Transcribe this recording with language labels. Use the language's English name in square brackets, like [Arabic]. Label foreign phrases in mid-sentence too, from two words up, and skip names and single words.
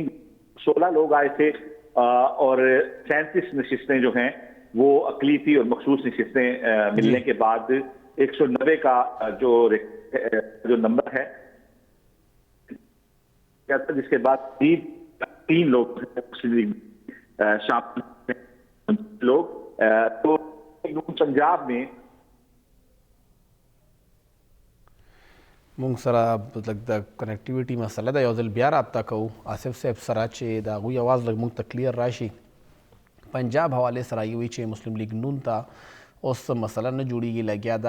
[Urdu] 16 لوگ آئے تھے اور 37 نشستیں جو ہیں وہ اقلیتی اور مخصوص نشستیں ملنے کے بعد 190 کا جو نمبر ہے جس کے بعد 3 لوگ مسلم لیگ شامل لوگ تو پنجاب میں [Pashto] مونږ سره لږ د کنیکټیویټي مسله ده. یو ځل بیا رابطه کوو آصف صاحب سره چې د هغوی اواز لږ مونږ ته کلیر راشي. پنجاب حوالې سره یې وایي چې مسلم لیگ نون ته اوس مسله نه جوړیږي لګیا ده.